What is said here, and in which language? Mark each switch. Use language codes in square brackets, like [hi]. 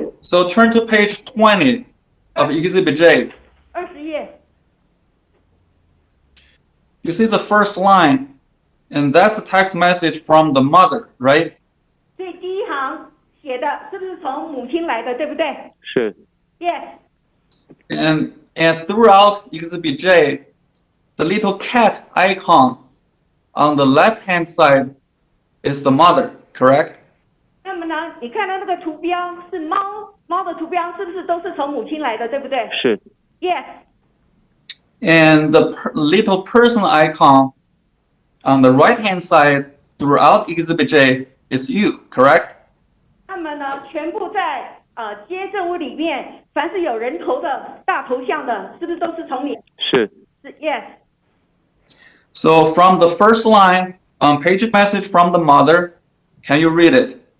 [en] So turn to page 20 of Exhibit J. [zh] 20页。 [en] You see the first line, and that's a text message from the mother, right? [zh] 所以第一行写的是不是从母亲来的，对不对？是 [en] Yes. And throughout Exhibit J, the little cat icon on the left-hand side is the mother, correct? [zh] 那么呢，你看到那个图标是猫的图标，是不是都是从母亲来的，对不对？是 [en] Yes. And the little person icon on the right-hand side throughout Exhibit J is you, correct? [zh] 那么呢，全部在接证物里面，凡是有人头的大头像的，是不是都是从你？是 [en] Yes. So from the first line on page message from the mother, can you read it?